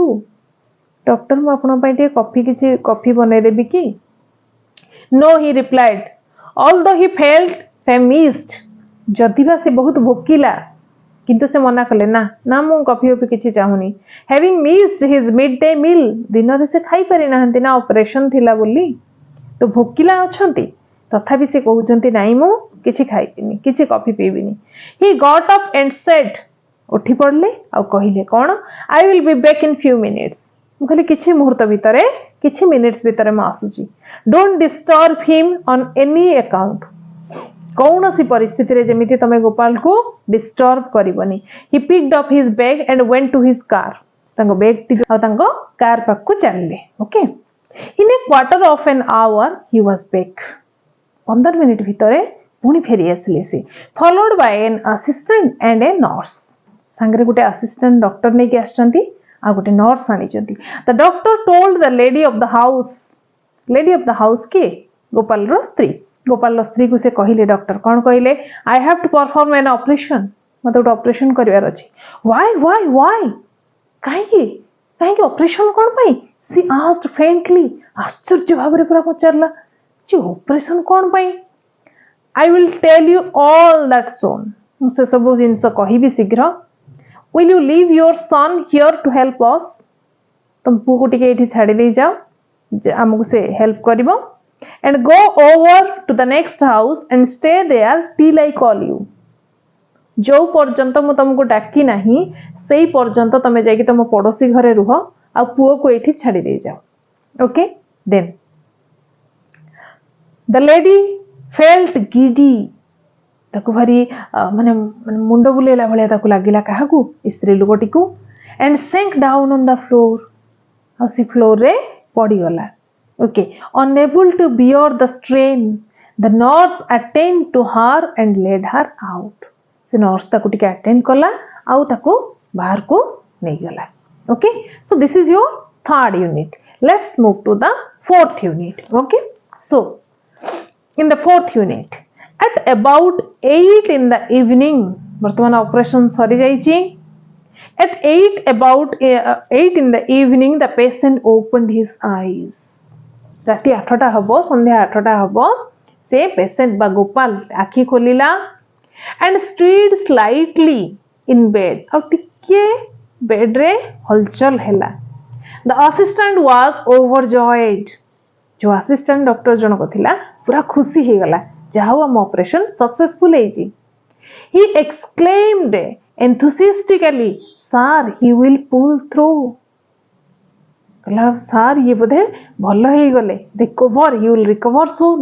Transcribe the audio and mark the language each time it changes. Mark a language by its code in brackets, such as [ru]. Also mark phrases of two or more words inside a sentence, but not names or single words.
[or] ଡକ୍ଟର ମୁଁ ଆପଣଙ୍କ ପାଇଁ ଟିକେ କିଛି କଫି ବନେଇଦେବି କି? [en] No, he replied, although he felt famished. [or] ଯଦିବା ସେ ବହୁତ ଭୋକିଲା କିନ୍ତୁ ସେ ମନା କଲେ ନା ମୁଁ କଫି କିଛି ଚାହୁଁନି। [en] Having missed his midday meal, [or] ଦିନରେ ସେ ଖାଇପାରି ନାହାନ୍ତି ନା ଅପରେସନ ଥିଲା ବୋଲି ତ ଭୋକିଲା ଅଛନ୍ତି ତଥାପି ସେ କହୁଛନ୍ତି ନାଇଁ ମୁଁ କିଛି ଖାଇବିନି କିଛି କଫି ପିଇବିନି। [en] He got up and said, [or] ଉଠି ପଡିଲେ ଆଉ କହିଲେ କ'ଣ? [en] I will be back in few minutes. [or] ମୁଁ କହିଲି କିଛି ମୁହୂର୍ତ୍ତ ଭିତରେ କିଛି ମିନିଟ୍ସ ଭିତରେ ମୁଁ ଆସୁଛି। [en] Don't disturb him on any account. [or] କୌଣସି ପରିସ୍ଥିତିରେ ଯେମିତି ତମେ ଗୋପାଳକୁ ଡିଷ୍ଟର୍ବ କରିବନି। [en] He picked up his bag and went to his car. [or] ତାଙ୍କ ବ୍ୟାଗଟି ଆଉ ତାଙ୍କ କାର ପାଖକୁ ଚାଲିଲେ। ଓକେ, [en] in a quarter of an hour he was back. [or] 15 ମିନିଟ୍ ଭିତରେ ପୁଣି ଫେରି ଆସିଲେ ସେ, [en] followed by an assistant and a nurse. [or] ସାଙ୍ଗରେ ଗୋଟେ ଆସିଷ୍ଟାଣ୍ଟ ଡକ୍ଟର ନେଇକି ଆସିଛନ୍ତି ଆଉ ଗୋଟେ ନର୍ସ ଆଣିଛନ୍ତି। [en] The doctor told the lady of the house କିଏ? [or] ଗୋପାଳର ସ୍ତ୍ରୀ। ଗୋପାଳର ସ୍ତ୍ରୀକୁ ସେ କହିଲେ ଡକ୍ଟର କ'ଣ କହିଲେ? [en] I have to perform an operation. [or] ମୋତେ ଗୋଟେ ଅପରେସନ କରିବାର ଅଛି। Why? କାହିଁକି ଅପରେସନ କ'ଣ ପାଇଁ? [en] She asked faintly. [or] ଆଶ୍ଚର୍ଯ୍ୟ ଭାବରେ ପୁରା ପଚାରିଲା ଯେ ଅପରେସନ କ'ଣ ପାଇଁ? [en] I will tell you all that soon. [or] ମୁଁ ସେ ସବୁ ଜିନିଷ କହିବି ଶୀଘ୍ର। [en] Will you leave your son here to help us? [or] ତମ ପୁଅକୁ ଟିକେ ଏଠି ଛାଡ଼ି ଦେଇ ଯାଅ ଆମକୁ ସେ ହେଲ୍ପ କରିବ। [en] And go over to the next house and stay there till I call you. [mr] जो पर्यंत [or] ମୁଁ ତମକୁ ଡାକି ନାହିଁ ସେଇ ପର୍ଯ୍ୟନ୍ତ ତମେ ଯାଇକି ତମ ପଡୋଶୀ ଘରେ ରୁହ ଆଉ ପୁଅକୁ ଏଠି ଛାଡ଼ି ଦେଇ ଯାଅ। ଓକେ, [en] then the lady felt giddy. [or] ତାକୁ ଭାରି ମାନେ ମୁଣ୍ଡ ବୁଲେଇଲା ଭଳିଆ ତାକୁ ଲାଗିଲା କାହାକୁ? ଏ ସ୍ତ୍ରୀ ଲୋକଟିକୁ। [en] And sank down on the floor. [or] ଆଉ ସେ ଫ୍ଲୋରରେ ପଡ଼ିଗଲା। [en] Okay, unable to bear the strain, the nurse attended to her and led her out. [or] ସେ ନର୍ସ ତାକୁ ଟିକେ ଆଟେଣ୍ଡ କଲା ଆଉ ତାକୁ ବାହାରକୁ ନେଇଗଲା। [en] Okay, so this is your third unit. Let's move to the fourth unit. Okay, so in the fourth unit, at about 8 in the evening, [or] ବର୍ତ୍ତମାନ ଅପରେସନ ସରି ଯାଇଛି। [en] At 8 in the evening, the patient opened his eyes. [or] ରାତି 8ଟା ହବ, ସନ୍ଧ୍ୟା 8ଟା ହବ, ସେ ପେସେଣ୍ଟ ବା ଗୋପାଳ ଆଖି ଖୋଲିଲା [en] and stirred slightly in bed. [or] ଆଉ ଟିକେ ବେଡରେ ହଲଚଲ ହେଲା। [en] The assistant was overjoyed. [or] जो assistant ଡକ୍ଟର ଜଣକ ଥିଲା ପୁରା ଖୁସି ହେଇଗଲା, ଯାହା ହଉ ଆମ ଅପରେସନ ସକ୍ସେସଫୁଲ ହେଇଛି। [en] He exclaimed enthusiastically, Sir, he will pull through. [or] ସାର୍ ଇଏ ବୋଧେ ଭଲ ହେଇଗଲେ, [en] he will recover soon.